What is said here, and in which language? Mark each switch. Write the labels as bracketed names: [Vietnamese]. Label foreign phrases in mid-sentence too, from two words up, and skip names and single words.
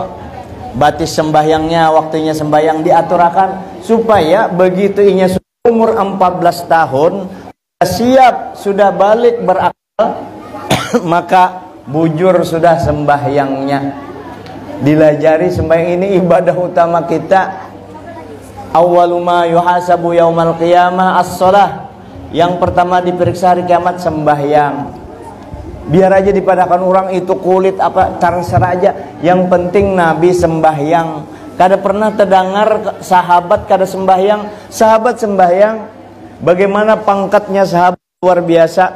[Indonesian] Batis sembahyangnya, waktunya sembahyang diaturakan supaya begitu inya umur 14 tahun siap sudah balik berakal maka bujur sudah sembahyangnya. Dilajari sembahyang ini ibadah utama kita. [Arabic] أول ما يحاسب يوم القيامة الصلاة. [Indonesian] Yang pertama diperiksa hari kiamat sembahyang. Biar aja dipadakan orang itu kulit apa terserah aja. Yang penting Nabi sembahyang. Kada pernah terdengar sahabat kada sembahyang. Sahabat sembahyang. Bagaimana pangkatnya sahabat luar biasa.